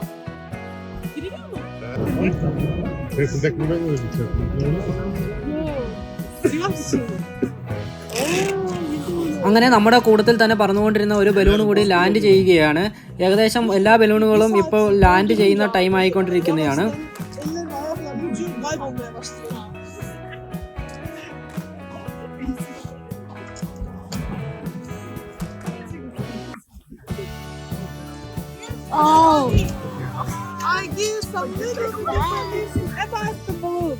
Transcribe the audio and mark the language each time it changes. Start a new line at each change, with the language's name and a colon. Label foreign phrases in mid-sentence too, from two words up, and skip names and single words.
Turkish: Giriliyor mu? Facebook'ta ben öyle bir şey
Malayalam: അങ്ങനെ നമ്മുടെ കൂട്ടത്തിൽ തന്നെ പറന്നുകൊണ്ടിരുന്ന ഒരു ബലൂൺ കൂടി ലാൻഡ് ചെയ്യുകയാണ്. ഏകദേശം എല്ലാ ബലൂണുകളും ഇപ്പോൾ ലാൻഡ് ചെയ്യുന്ന ടൈം ആയിക്കൊണ്ടിരിക്കുന്നതാണ്. Oh.
English: I give some little information about the balloon.